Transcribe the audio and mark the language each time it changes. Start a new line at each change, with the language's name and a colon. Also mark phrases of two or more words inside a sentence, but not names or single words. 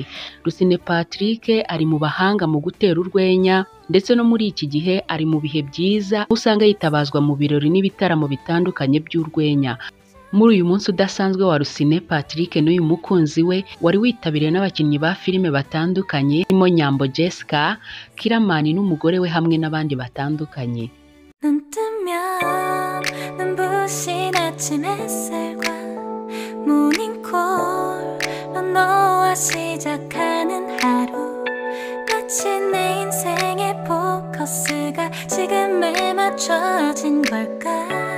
Kinyarwanda: Rusine Patrick ari mu bahanga mu gutera urwenya, ndetse no muri iki gihe ari mu bihe byiza usanga yitabazwa mu birori n'ibitaramo bitandukanye by'urwenya. Muri uyu munsi udasanzwe wa Rusine Patrick n'uyu mukunzi we wari witabiriwe n'abakinnyi ba filime batandukanye harimo Nyambo Jessica, Kiramani n'umugore we hamwe n'abandi batandukanye.
Korean: 눈 뜨면 눈부신 아침 햇살과 모닝콜로 너와 시작하는 하루, 마치 내 인생의 포커스가 지금에 맞춰진 걸까.